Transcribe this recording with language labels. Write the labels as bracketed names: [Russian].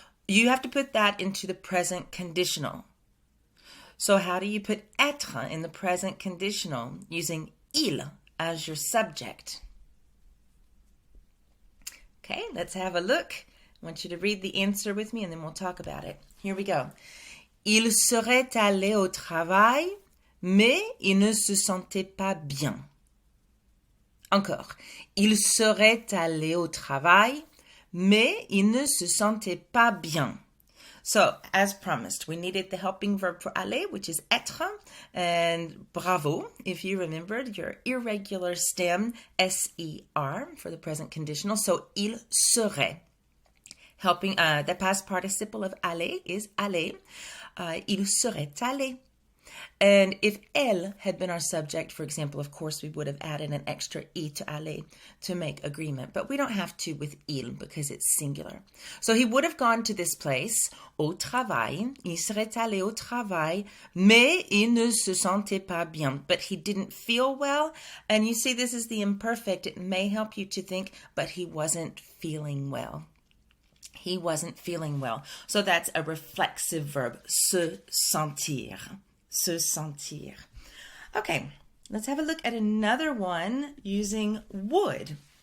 [English] You have to put that into the present conditional. So how do you put être in the present conditional? Using il as your subject. Okay, let's have a look. I want you to read the answer with me and then we'll talk about it. Here we go. [French] Il serait allé au travail, mais il ne se sentait pas bien. Encore. Il serait allé au travail, mais il ne se sentait pas bien. [English] So, as promised, we needed the helping verb for aller, which is être, and bravo, if you remembered your irregular stem, S-E-R, for the present conditional. So, [French] il serait. [English] Helping, the past participle of aller is aller. [French] Il serait allé. [English] And if elle had been our subject, for example, of course, we would have added an extra I to aller to make agreement. But we don't have to with il because it's singular. So he would have gone to this place, [French] au travail. Il serait allé au travail, mais il ne se sentait pas bien. [English] But he didn't feel well. And you see, this is the imperfect. It may help you to think, but he wasn't feeling well. He wasn't feeling well. So that's a reflexive verb, se sentir. Se sentir. Okay, let's have a look at another one using would.